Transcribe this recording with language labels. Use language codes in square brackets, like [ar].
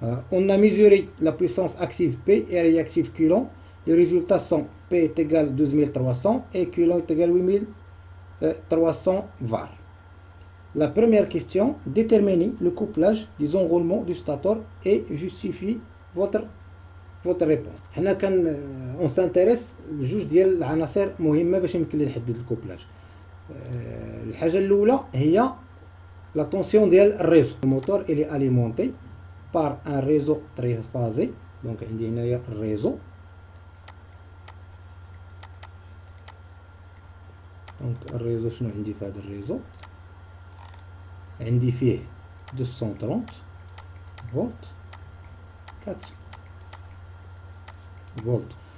[fr] On a mesuré la puissance active P et réactive coulomb. Les résultats sont P est égal à 12300 et coulomb est égal à 8300 var. La première question, déterminez le couplage des enroulements du stator et justifiez votre réponse. [ar] هنا [fr] on s'intéresse [ar] لجوج ديال العناصر مهمة باش يمكن لي نحدد الكوبلاج. الحاجة الأولى هي [fr] la tension [ar] ديال الريزو. [fr] الموتور il est alimenté par un réseau triphasé. [ar] donc عندي هنايا الريزو. دونك الريزو شنو عندي في هذا الريزو؟ عندي فيه 230 فولت 400 فولت.